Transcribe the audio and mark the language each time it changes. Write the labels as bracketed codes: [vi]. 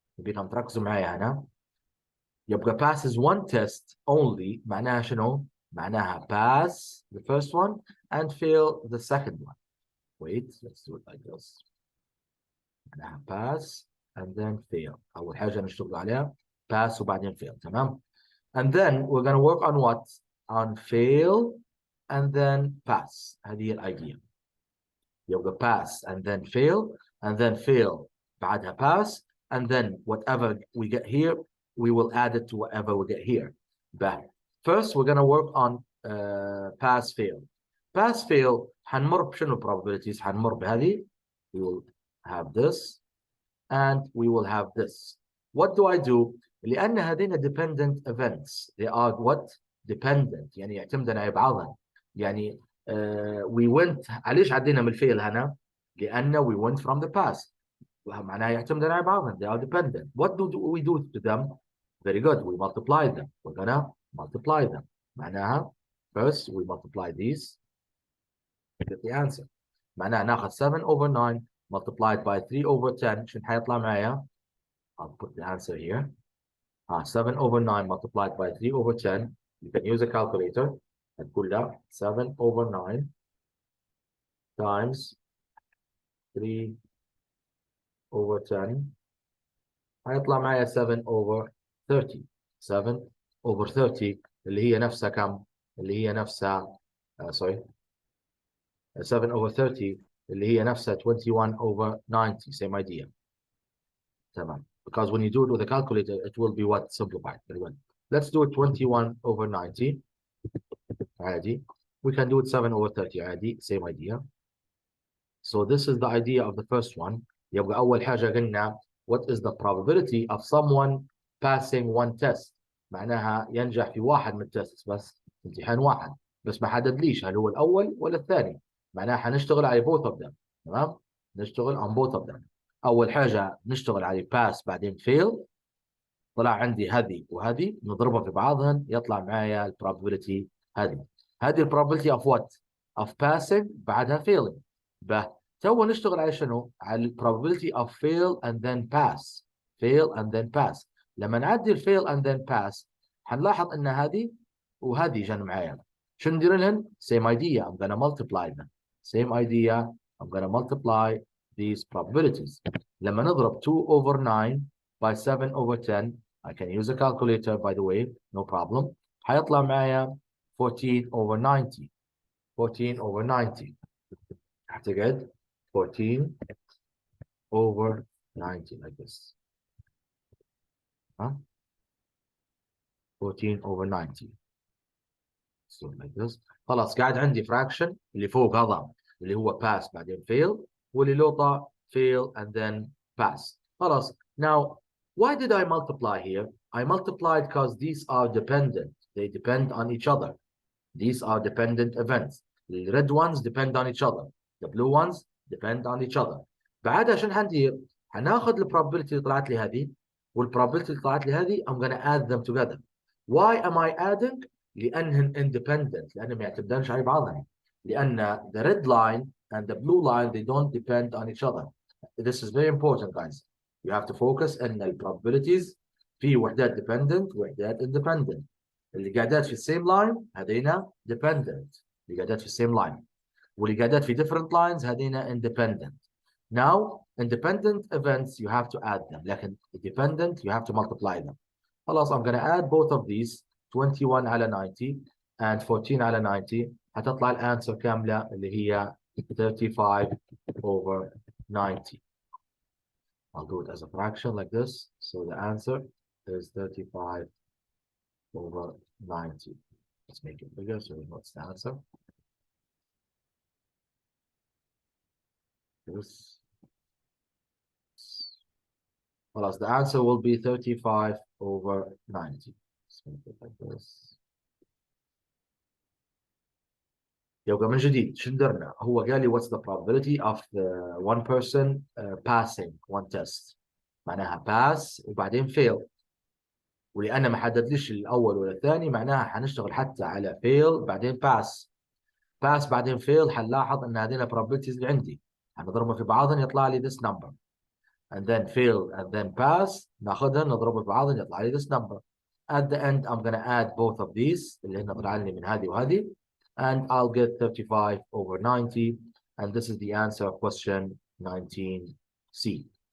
[ar] نبيكم تركزوا معي هنا. يبقى [en] passes one test only [ar] معناها شنو؟ معناها [en] pass the first one and fail the second one. Wait, let's do it like this. [ar] معناها [en] pass and then fail. أول حاجة نشتغل عليها pass وبعدين fail. [ar] تمام؟ [en] And then we're going to work on what? On fail and then pass. [ar] هذه الidea. [en] يبقى pass and then fail [ar] بعدها [en] pass and then whatever we get here we will add it to whatever we get here. But first we're going to work on pass fail. [ar] Pass fail حنمر بشنو [en] probabilities [ar] حنمر بهذه. [en] We will have this and we will have this. What do I do? [ar] لأن هذين [en] dependent events. They are what? Dependent. [ar] يعني يعتمدن على بعضهم. يعني [en] we went [ar] ليش عدينا من الفعل هنا؟ لأن [en] we went from the past. [ar] معناها يعتمدن على بعضهم. [en] They are dependent. What do we do to them? Very good. We multiply them. We're gonna multiply them. [ar] معناها [en] first we multiply these. Get the answer. [ar] معناها ناخذ [en] 7 over 9 multiplied by 3 over 10. [ar] شنو حيطلع معايا؟ [en] I'll put the answer here. 7 over 9 multiplied by 3 over 10. You can use a calculator. [ar] هتقول لا [en] 7 over 9 times 3 over 10 [ar] هيطلع معايا [en] 7 over 30. [ar] 7 over 30 اللي هي نفسها كم؟ اللي هي نفسها [en] sorry [ar] 7 over 30 اللي هي نفسها 21 over 90. [en] Same idea. [ar] تمام. [en] Because when you do it with a calculator, it will be what? Simplified. Very well. Let's do it 21 over 90. [ar] عادي. [en] We can do it 7 over 30 [ar] عادي. [en] Same idea. So this is the idea of the first one. [ar] يبقى أول حاجة قلنا [en] what is the probability of someone passing one test. [ar] معناها ينجح في واحد من التست بس امتحان واحد. بس ما حددليش هل هو الأول ولا الثاني. معناها حنشتغل على [en] both of them. [ar] تمام؟ نشتغل [en] on both of them. [ar] أول حاجة نشتغل على [en] pass [ar] بعدين [en] fail. [ar] طلع عندي هذه وهذه نضربها في بعضهن يطلع معايا ال [en] probability [ar] هذه. [en] هذه ال probability of what? Of passing [ar] بعدها [en] failing. [ar] تو نشتغل على شنو؟ على ال [en] probability of fail and then pass. fail and then pass. [ar] لما نعدي [en] fail and then pass [ar] حنلاحظ ان هذه وهذه جن معايا. شو ندير لهن؟ [en] same idea. I'm gonna multiply them. Same idea. I'm gonna multiply these probabilities. [ar] لما نضرب [en] 2 over 9 by 7 over 10, I can use a calculator by the way, no problem. [ar] حيطلع معايا 14 over 90. [en] 14 over 90. [ar] هتقعد [en] 14 over 90 like this. Huh? 14 over 90. So like this. [ar] خلاص قاعد عندي [en] fraction [ar] اللي فوق هذا اللي هو pass بعدين fail واللي لوطة [en] fail and then pass. [ar] خلاص. [en] Now, why did I multiply here? I multiplied because these are dependent. They depend on each other. These are dependent events. The red ones depend on each other. The blue ones depend on each other. [ar] بعد عشان هندير هناخذ البروبابيلتي اللي طلعت لي هذه والبروبابيلتي اللي طلعت لي هذه [en] I'm gonna add them together. Why am I adding? [ar] لأنهم independent. لأنهم ما يعتمدونش على بعضهم. [en] لأن the red line and the blue line they don't depend on each other. This is very important guys. You have to focus on the probabilities [ar] في وحدات [en] dependent [ar] وحدات [en] independent. [ar] اللي قاعدات في [en] same line [ar] هذينا dependent. اللي قاعدات في same line. واللي قاعدات في [en] different lines [ar] هذينا independent. [en] Now, independent events, you have to add them. [ar] لكن [en] dependent, you have to multiply them. [ar] خلاص, [en] I'm going to add both of these, 21 على 90 and 14 على 90. [ar] هتطلع الانسر كاملة اللي هي 35 [en] over 90. I'll do it as a fraction like this. So the answer is 35 over 90. Let's make it bigger so we know what's the answer. This. Well, the answer will be 35 over 90. Let's make it like this. [ar] يبقى من جديد شو درنا؟ هو قال لي [en] what's the probability of the one person passing one test. [ar] معناها pass وبعدين fail. ولأن ما حددليش الأول ولا الثاني معناها حنشتغل حتى على fail بعدين pass. pass بعدين fail حنلاحظ أن هذين probabilities اللي عندي. حنضربهم في بعضهم يطلع لي [en] this number. And then fail and then pass [ar] ناخذها نضربها في بعضها يطلع لي [en] this number. At the end I'm gonna add both of these [ar] اللي هن طلع لي من هذه وهذه [en] and I'll get 35 over 90 and this is the answer of question 19C.